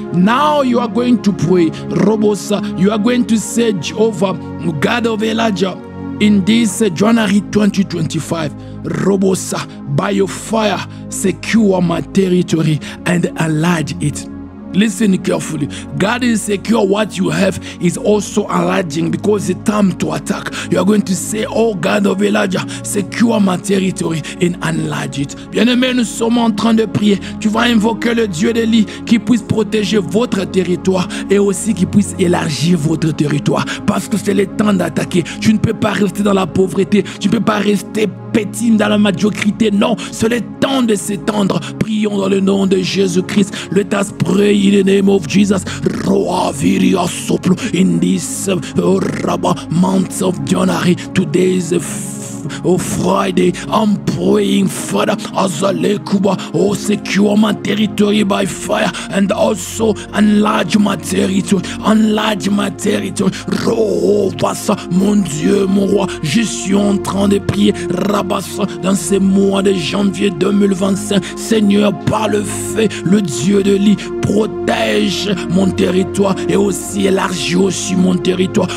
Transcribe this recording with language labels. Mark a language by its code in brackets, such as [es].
[en] Now you are going to pray, Robosa. You are going to say, Jehovah, God of Elijah, in this January 2025, Robosa, by your fire, secure my territory and enlarge it. Listen carefully. God is secure what you have is also enlarging because it's time to attack. You are going to say, oh God of Elijah, secure my territory and enlarge it. [fr] Bien-aimés, nous sommes en train de prier. Tu vas invoquer le Dieu des lits qui puisse protéger votre territoire et aussi qui puisse élargir votre territoire. Parce que c'est le temps d'attaquer. Tu ne peux pas rester dans la pauvreté. Tu ne peux pas rester petit dans la médiocrité. Non, c'est le temps de s'étendre. Prions dans le nom de Jésus-Christ. [en] Let us pray in the name of Jesus. Roa viria soplo in this month of January. Today is Friday. I'm praying, Father, Azale Kuba, oh, secure my territory by fire and also enlarge my territory. Enlarge my territory. [fr] Robassa, mon Dieu, mon roi, je suis en train de prier. Rabassa, dans ces mois de janvier 2025, Seigneur, par le feu, le Dieu de lit, protège mon territoire et aussi élargit aussi mon territoire.